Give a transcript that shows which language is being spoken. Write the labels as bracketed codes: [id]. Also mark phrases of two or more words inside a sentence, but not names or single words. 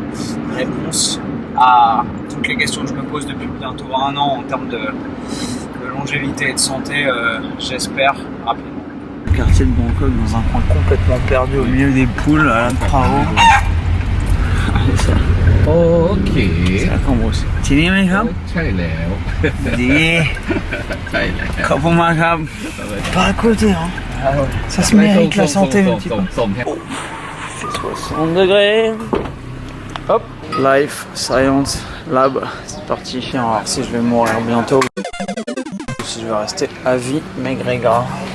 [fr] Réponse à toutes les questions que je me pose depuis bientôt 1 an en termes de longévité et de santé, j'espère, rapidement. Le quartier de Bangkok dans un coin complètement perdu au milieu des poules à la Prao. [th] โอเค [fr] C'est la Cambrousse. [th] ที่นี่ไหมครับ ใช่แล้ว ดี ใช่แล้ว ขอบคุณมากครับ [fr] Pas à côté, hein. Ça se mérite la santé un petit peu. [th] ส่ง [fr] 60 degrés. Hop. Life Science Lab. C'est parti. On va voir si je vais mourir bientôt. Ou si je vais rester à vie maigre et gras.